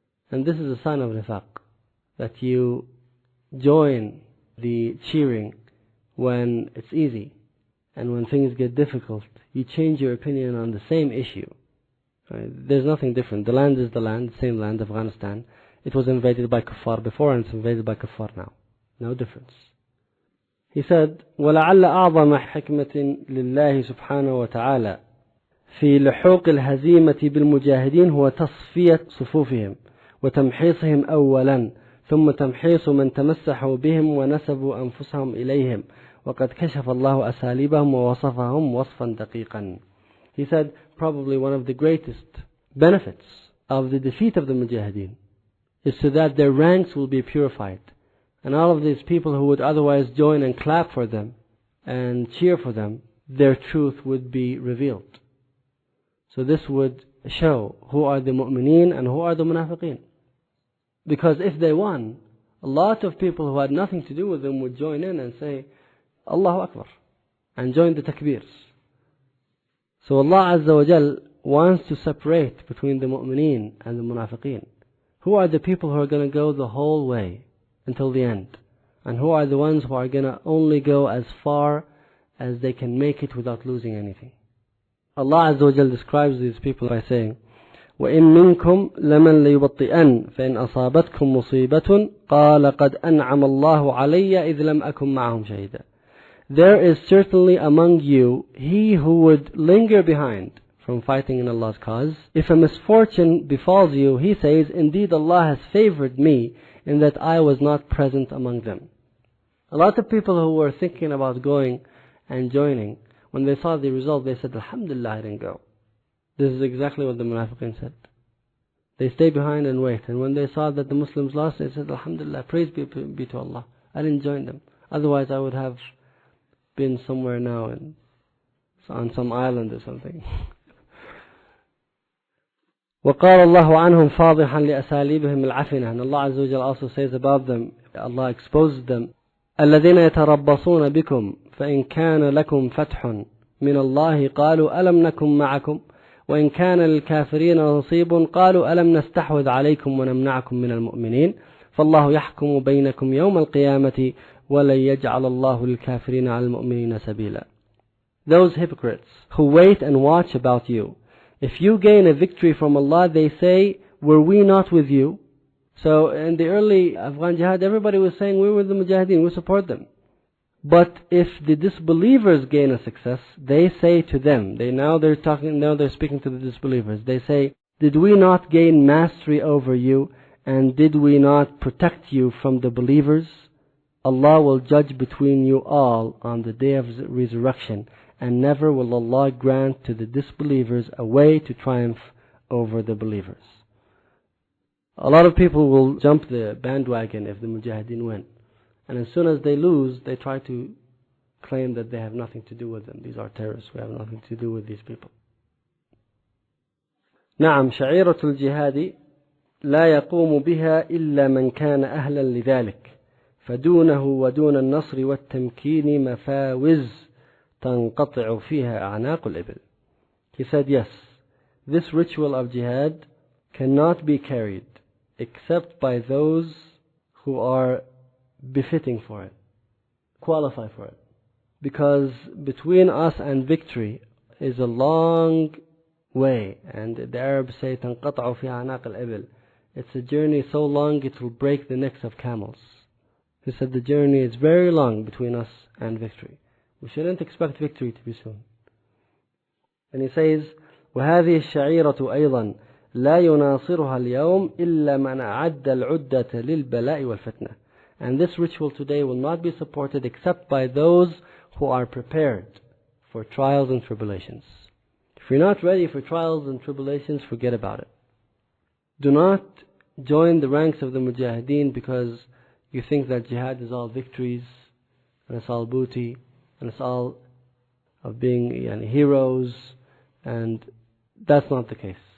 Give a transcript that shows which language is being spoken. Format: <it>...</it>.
<en>And this is a sign of nifaq, that you join the cheering when it's easy, and when things get difficult, you change your opinion on the same issue. Right? There's nothing different. The land is the land, the same land, Afghanistan. It was invaded by kuffar before and it's invaded by kuffar now. No difference. He said,</en> <ar>وَلَعَلَّ أَعْظَمَ حِكْمَةٍ لِلَّهِ سُبْحَانَهُ وَتَعَالَى في لحوق الهزيمة بالمجاهدين هو تصفية صفوفهم وتمحيصهم أولا، ثم تمحيص من تمسحوا بهم ونسبوا أنفسهم إليهم، وقد كشف الله أساليبهم ووصفهم وصفا دقيقا.</ar> <en>He said, probably one of the greatest benefits of the defeat of the mujahideen is so that their ranks will be purified. And all of these people who would otherwise join and clap for them and cheer for them, their truth would be revealed. So this would show who are the mu'mineen and who are the munafiqeen. Because if they won, a lot of people who had nothing to do with them would join in and say, Allahu Akbar, and join the takbirs. So Allah Azza wa Jal wants to separate between the mu'mineen and the munafiqeen. Who are the people who are going to go the whole way until the end? And who are the ones who are going to only go as far as they can make it without losing anything? Allah Azza wa Jal describes these people by saying,</en> <ar>وَإِن مِّنكُمْ لَمَن لَيُبَطِّئَنَّ فَإِنْ أَصَابَتْكُمْ مُصِيبَةٌ قَالَ قَدْ أَنْعَمَ اللَّهُ عَلَيَّ إِذْ لَمْ أَكُنْ مَعَهُمْ شَهِيدًا.</ar> <en>There is certainly among you he who would linger behind from fighting in Allah's cause. If a misfortune befalls you, he says, indeed Allah has favored me in that I was not present among them. A lot of people who were thinking about going and joining, when they saw the result, they said, Alhamdulillah, I didn't go. This is exactly what the munafiqeen said. They stay behind and wait. And when they saw that the Muslims lost, they said, Alhamdulillah, praise be to Allah. I didn't join them. Otherwise I would have been somewhere now on some island or something.</en> <ar>وقال الله عنهم فاضحا لأساليبهم العفنة.</ar> <en>And Allah Azza wa Jal also says about them, Allah exposes them,</en> <ar>الذين يتربصون بكم فإن كان لكم فتح من الله قالوا ألم نكن معكم وإن كان للكافرين نصيب قالوا ألم نستحوذ عليكم ونمنعكم من المؤمنين فالله يحكم بينكم يوم القيامة ولن يجعل الله للكافرين على المؤمنين سبيلا.</ar> <en>Those hypocrites who wait and watch about you, if you gain a victory from Allah, they say, were we not with you? So in the early Afghan Jihad, everybody was saying, we were the Mujahideen, we support them. But if the disbelievers gain a success, they say to them, now they're speaking to the disbelievers, they say, did we not gain mastery over you, and did we not protect you from the believers? Allah will judge between you all on the day of resurrection, and never will Allah grant to the disbelievers a way to triumph over the believers. A lot of people will jump the bandwagon if the Mujahideen win. And as soon as they lose, they try to claim that they have nothing to do with them. These are terrorists, we have nothing to do with these people.</en> <ar>نعم شعيرة الجهاد لا يقوم بها إلا من كان أهلا لذلك فدونه ودون النصر والتمكين مفاوز تنقطع فيها أعناق الإبل.</ar> <en>He said, yes, this ritual of jihad cannot be carried except by those who are befitting for it, qualify for it. Because between us and victory is a long way, and the Arabs say</en> <ar>تنقطع في أعناق الإبل.</ar> <en>It's a journey so long it will break the necks of camels. He said the journey is very long between us and victory. We shouldn't expect victory to be soon. And he says,</en> <ar>وهذه الشعيرة أيضا لا يناصرها اليوم إلا من أعد العدة للبلاء والفتنة.</ar> <en>And this ritual today will not be supported except by those who are prepared for trials and tribulations. If you're not ready for trials and tribulations, forget about it. Do not join the ranks of the Mujahideen because you think that jihad is all victories, and it's all booty, and it's all of being heroes, and that's not the case.</en>